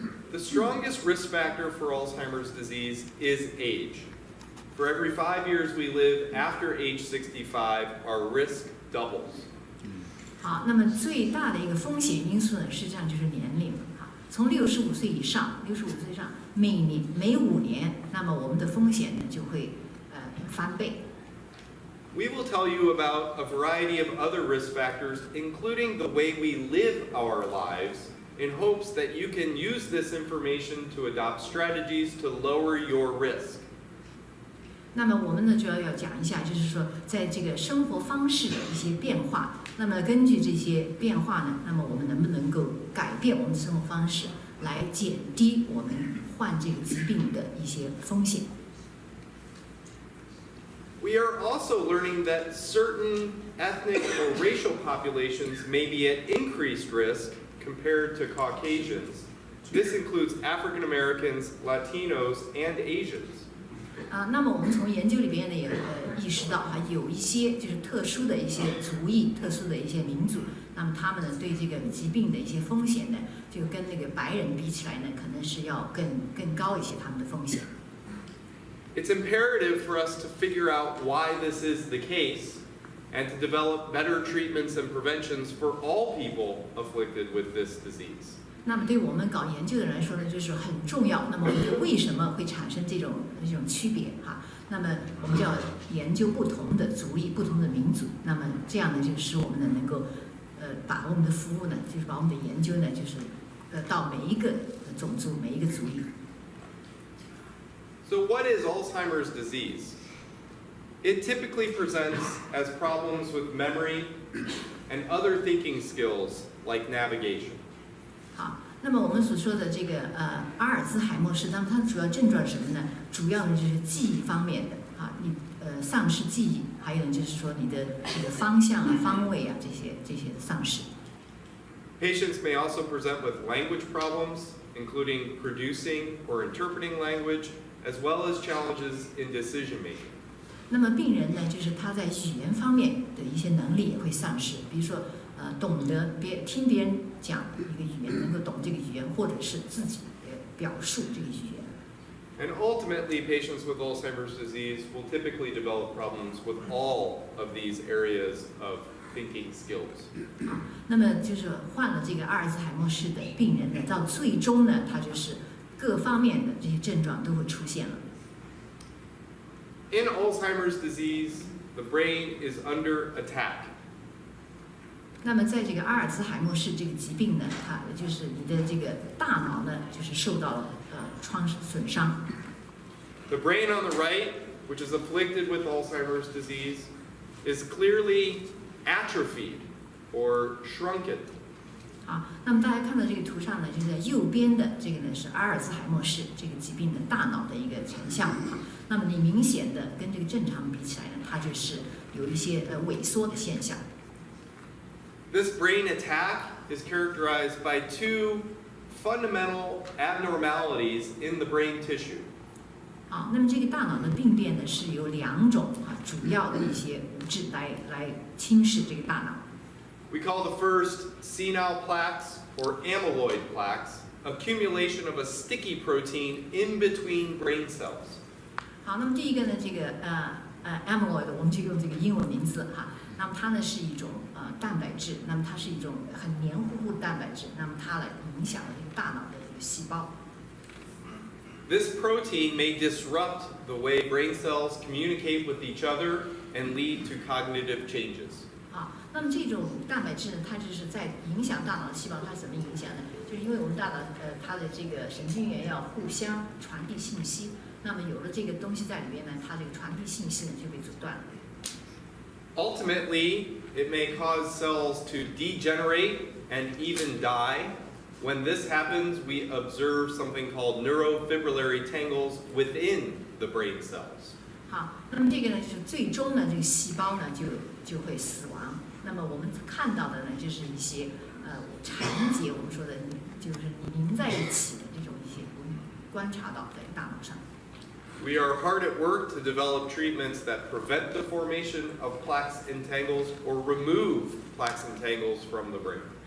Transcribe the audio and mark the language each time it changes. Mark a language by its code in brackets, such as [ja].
[en] The strongest risk factor for Alzheimer's disease is age. For every 5 years we live after age 65, our risk doubles. [zh] 好，那么最大的一个风险因素呢，实际上就是年龄啊。从65岁以上每5年，那么我们的风险呢就会翻倍。 [en] We will tell you about a variety of other risk factors, including the way we live our lives, in hopes that you can use this information to adopt strategies to lower your risk. [zh] 那么我们呢，主要讲一下，就是说，在这个生活方式的一些变化。那么根据这些变化呢，那么我们能不能够改变我们的生活方式，来减低我们患这个疾病的一些风险。 [en] We are also learning that certain ethnic or racial populations may be at increased risk compared to Caucasians. This includes African Americans, Latinos, and Asians. [zh] 那么我们从研究里边呢也意识到有一些就是特殊的一些族裔、特殊的一些民族，那么他们呢对这个疾病的一些风险呢，就跟那个白人比起来呢，可能是要更高一些他们的风险。 [en] It's imperative for us to figure out why this is the case and to develop better treatments and preventions for all people afflicted with this disease. [zh] 那么对我们搞研究的人来说呢，就是很重要。那么我们就为什么会产生这种区别哈？那么我们就要研究不同的族裔、不同的民族。那么这样呢，就使我们呢能够把我们的服务呢，就是把我们的研究呢，就是到每一个种族、每一个族裔。 [en] So what is Alzheimer's disease? It typically presents as problems with memory and other thinking skills like navigation. [zh] 好，那么我们所说的这个阿尔兹海默氏，那么它主要症状是什么呢？主要呢就是记忆方面的你丧失记忆，还有就是说你的这个方向方位这些丧失。 [en] Patients may also present with language problems, including producing or interpreting language, as well as challenges in decision making. [zh] 那么病人呢，就是他在语言方面的一些能力也会丧失，比如说懂得听别人讲一个语言，能够懂这个语言，或者是自己表述这个语言。 [en] And ultimately, patients with Alzheimer's disease will typically develop problems with all of these areas of thinking skills. [zh] 那么就是患了这个阿尔兹海默氏的病人呢，到最终呢，他就是各方面的这些症状都会出现了。 [en] In Alzheimer's disease, the brain is under attack. [zh] 那么在这个阿尔兹海默氏这个疾病呢，它就是你的这个大脑呢，就是受到了损伤。 [en] The brain on the right, which is afflicted with Alzheimer's disease, is clearly atrophied or shrunken. [zh] 好，那么大家看到这个图上呢，就是在右边的这个呢是阿尔兹海默氏这个疾病的大脑的一个成像那么你明显的跟这个正常比起来呢，它就是有一些萎缩的现象。 [en] This brain attack is characterized by two fundamental abnormalities in the brain tissue. [zh] 好，那么这个大脑的病变呢，是由两种主要的一些物质来侵蚀这个大脑。 [en] We call the first senile plaques or amyloid plaques, accumulation of a sticky protein in between brain cells. [zh] 好，那么第一个呢，这个amyloid， 我们就用这个英文名字那么它呢是一种蛋白质，那么它是一种很黏糊糊的蛋白质，那么它来影响了这个大脑的这个细胞。 [en] This protein may disrupt the way brain cells communicate with each other and lead to cognitive changes. [zh] 好，那么这种蛋白质呢，它就是在影响大脑的细胞，它怎么影响呢？就是因为我们大脑它的这个神经元要互相传递信息，那么有了这个东西在里面呢，它这个传递信息呢就被阻断了。 [en] Ultimately, it may cause cells to degenerate and even die. When this happens, we observe something called neurofibrillary tangles within the brain cells. [zh] 好，那么这个呢，就是最终呢，这个细胞呢就会死亡。那么我们看到的呢，就是一些缠结，我们说的就是凝在一起的这种一些我们观察到在大脑上。 [en] We are hard at work to develop treatments that prevent the formation of plaques and tangles or remove plaques and tangles from the brain.